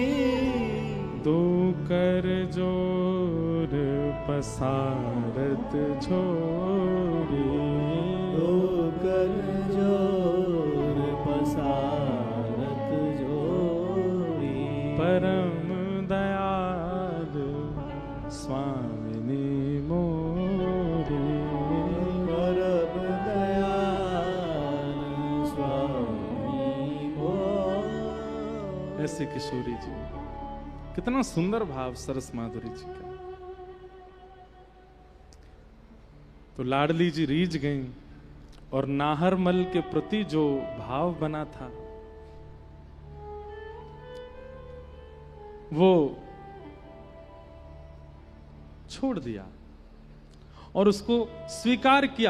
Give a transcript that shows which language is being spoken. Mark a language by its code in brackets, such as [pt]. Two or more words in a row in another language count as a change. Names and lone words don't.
[bra] दो कर जोर पसारत झोरी, दो कर जोर पसारत झोरी। परम दयाल स्वामिनी मोरी, परम दयाल स्वामी मोरी। [hi] ऐसे किशोरी जी, कितना सुंदर भाव सरस माधुरी जी का। तो लाडली जी रीझ गईं और नाहरमल के प्रति जो भाव बना था वो छोड़ दिया और उसको स्वीकार किया।